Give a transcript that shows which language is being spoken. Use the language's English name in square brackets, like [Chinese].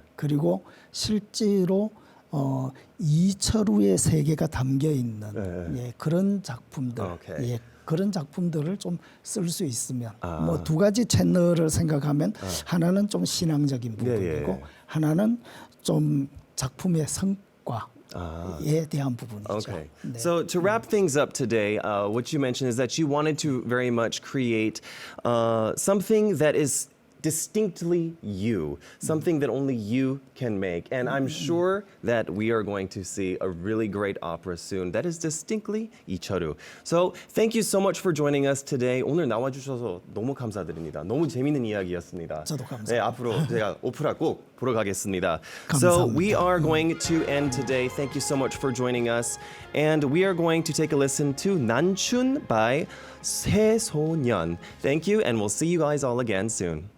[Korean] 그리고 실제로 이철우의 세계가 담겨 있는 네. 예, 그런 작품들, 오케이. 예, 그런 작품들을 좀 쓸 수 있으면 아. 뭐 두 가지 채널을 생각하면 하나는 좀 신앙적인 부분이고 예. 하나는 좀 작품의 성과에 대한 부분이죠. [English] Okay. [Korean] 네. [English] So to wrap things up today, what you mentioned is that you wanted to very much create something that is distinctly you, something that only you can make. And I'm sure that we are going to see a really great opera soon that is distinctly 이철우. So thank you so much for joining us today. [Korean] 오늘 나와주셔서 너무 감사드립니다. 너무 재밌는 이야기였습니다. 저도 감사합니다. 네, 앞으로 제가 오페라 꼭 보러 가겠습니다. [English] So [Korean] 감사합니다. [English] we are going to end today. Thank you so much for joining us. And we are going to take a listen to 난춘 by 새소년. Thank you, and we'll see you guys all again soon.